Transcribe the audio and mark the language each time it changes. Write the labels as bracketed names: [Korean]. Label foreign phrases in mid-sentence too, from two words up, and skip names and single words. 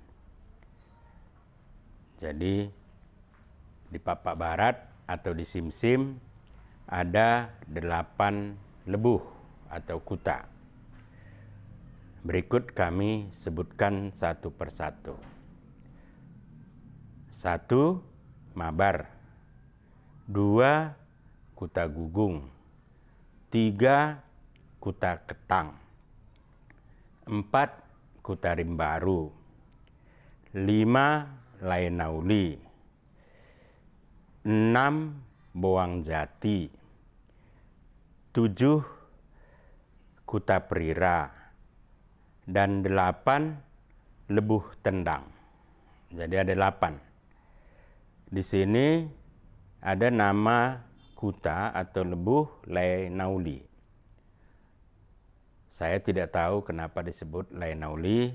[Indonesian] Jadi di Papak Barat atau di Simsim ada 8 lebuh atau kuta. Berikut kami sebutkan satu persatu. 1. Mabar. 2. Kuta Gugung. 3. Kuta Ketang. 4. Kuta Rimbaru. 5. Laenauli. 6. Boang Jati. 7. Kuta Prira. Dan 8. Lebuh Tendang. Jadi ada 8. Di sini ada nama kuta atau lebuh Laenauli. Saya tidak tahu kenapa disebut Laenauli.